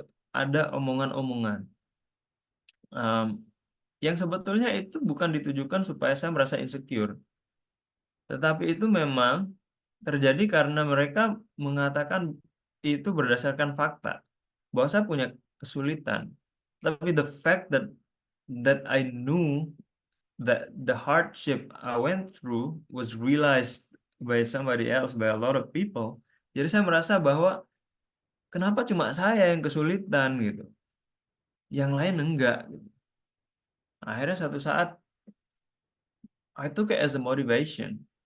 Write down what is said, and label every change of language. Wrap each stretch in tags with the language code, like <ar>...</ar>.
<id>Ada omongan-omongan um, yang sebetulnya itu bukan ditujukan supaya saya merasa insecure, tetapi itu memang terjadi karena mereka mengatakan itu berdasarkan fakta bahwa saya punya kesulitan. Tapi</id> <en>the fact that I knew that the hardship I went through was realized by somebody else, by a lot of people.</en> <id>Jadi saya merasa bahwa kenapa cuma saya yang kesulitan gitu, yang lain enggak gitu. Akhirnya satu saat</id> <en>I took it as a motivation.</en>